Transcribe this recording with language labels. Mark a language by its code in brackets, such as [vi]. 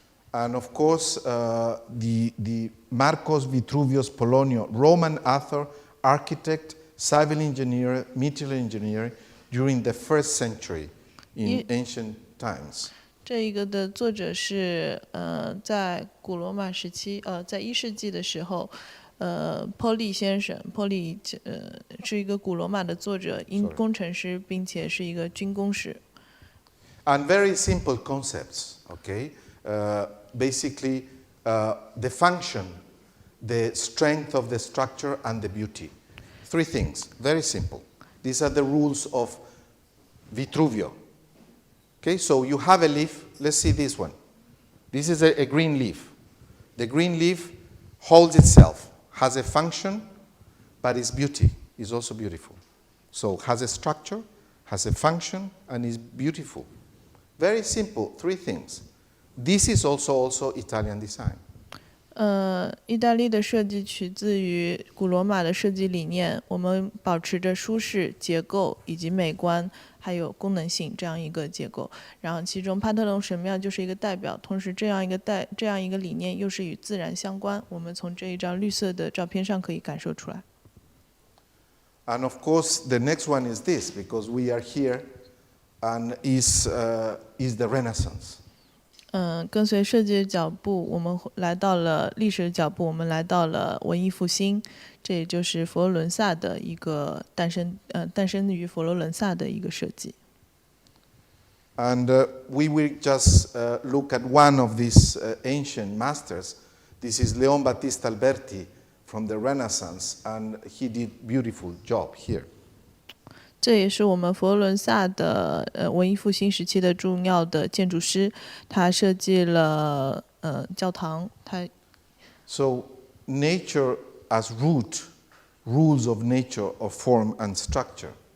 [en] And of course, the Marcos Vitruvius Polonio, Roman author, architect, civil engineer, material engineer during the 1st century in ancient times. [zh] 这一个的作者是在古罗马时期，在1世纪的时候，波利先生，波利是一个古罗马的作者，工程师，并且是一个军工师。 [en] And very simple concepts, okay? Basically, the function, the strength of the structure, and the beauty. 3 things, very simple. These are the rules of Vitruvio. Okay, so you have a leaf. Let's see this one. This is a green leaf. The green leaf holds itself, has a function, but its beauty is also beautiful. So has a structure, has a function, and is beautiful. Very simple, 3 things. This is also Italian design. [zh] 意大利的设计取自于古罗马的设计理念，我们保持着舒适、结构以及美观，还有功能性这样一个结构。然后其中帕特农神庙就是一个代表，同时这样一个理念又是与自然相关。我们从这一张绿色的照片上可以感受出来。 [en] And of course, the next one is this, because we are here, and is the Renaissance. [zh] 跟随设计的脚步，我们来到了历史的脚步，我们来到了文艺复兴，这也就是佛罗伦萨的一个诞生于佛罗伦萨的一个设计。 [en] And we will just look at one of these ancient masters. This is Leon Battista Alberti from the Renaissance, and he did beautiful job here. [zh] 这也是我们佛罗伦萨的文艺复兴时期的重要的建筑师，他设计了教堂。 [en] So nature as root, rules of nature of form and structure.